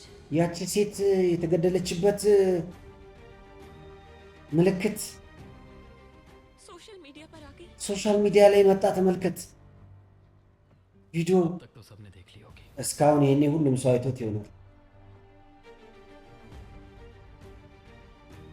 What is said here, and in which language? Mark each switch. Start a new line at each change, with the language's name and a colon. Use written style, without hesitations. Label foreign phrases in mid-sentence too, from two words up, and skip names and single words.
Amharic: ያቺ ሴት የተገደለችበት ምልክት
English: social media
Urdu: पर आ गई।
English: social media
Amharic: ላይ መጣ። ተመልከት ቪዲዮ።
Urdu: अब तक तो सबने देख ली होगी
Amharic: እስካሁን ይሄኔ ሁሉም ሰው አይቶት ይሆናል።